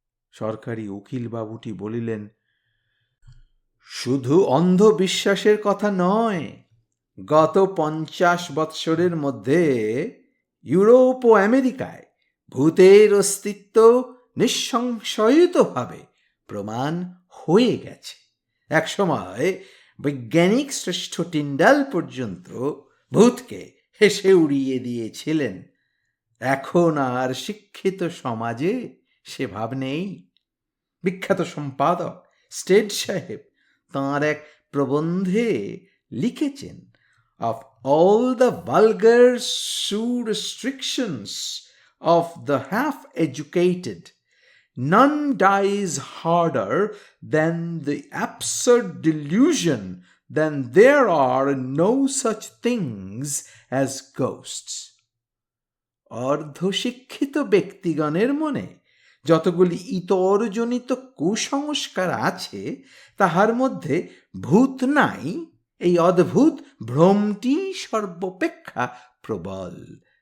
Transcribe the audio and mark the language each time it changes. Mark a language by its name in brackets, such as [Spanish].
[Bangla] সরকারি উকিল বাবুটি বলিলেন, শুধু অন্ধবিশ্বাসের কথা নয়, গত 50 বৎসরের মধ্যে ইউরোপ ও আমেরিকায় ভূতের অস্তিত্ব নিঃসংশয়িতভাবে প্রমাণ হয়ে গেছে। একসময় বৈজ্ঞানিক শ্রেষ্ঠ টিন্ডাল পর্যন্ত ভূতকে হেসে উড়িয়ে দিয়েছিলেন। এখন আর শিক্ষিত সমাজে সে ভাব নেই। বিখ্যাত সম্পাদক স্টেড সাহেব তাঁর এক প্রবন্ধে লিখেছেন, [English] of all the vulgar pseudo-restrictions of the half-educated, none dies harder than the absurd delusion then there are no such things as ghosts. [Bangla] অর্ধশিক্ষিত ব্যক্তিগণের মনে যতগুলি ইতরজনিত কুসংস্কার আছে, তাহার মধ্যে ভূত নাই, এই অদ্ভুত ভ্রমটি সর্বাপেক্ষা প্রবল।